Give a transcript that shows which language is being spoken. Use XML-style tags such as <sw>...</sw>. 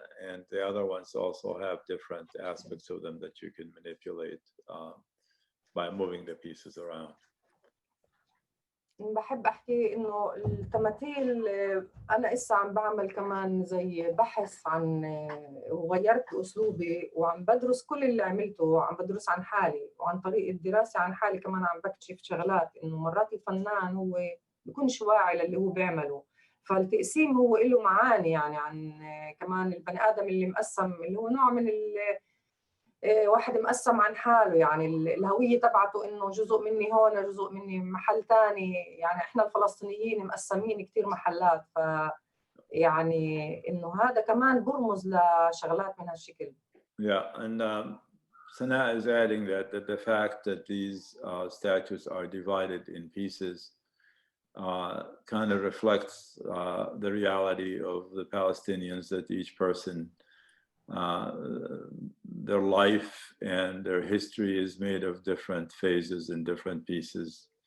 <en>And the other ones also have different aspects of them that you can manipulate by moving the pieces around.</en> <ar>بحب أحكي إنه التماثيل أنا إسا عم بعمل كمان زي بحث عن وغيرت أسلوبي وعم بدرس كل اللي عملته، عم بدرس عن حالي وعن طريق الدراسة عن حالي كمان عم بكتشف شغلات إنه مرات الفنان هو بيكونش واعي للي هو بيعمله، فالتقسيم هو له معاني يعني عن كمان البني آدم اللي مقسم اللي هو نوع من واحد مقسم عن حاله، يعني الهوية تبعته إنه جزء مني هون جزء مني محل تاني، يعني إحنا الفلسطينيين مقسمين كتير محلات، يعني إنه هذا كمان برمز لشغلات من هالشكل.</ar> <en>Yeah, and Sana is adding that the fact that these statues are divided in pieces kind of reflects the reality of the Palestinians, that each person, their life and their history is made of different phases and different pieces.</en>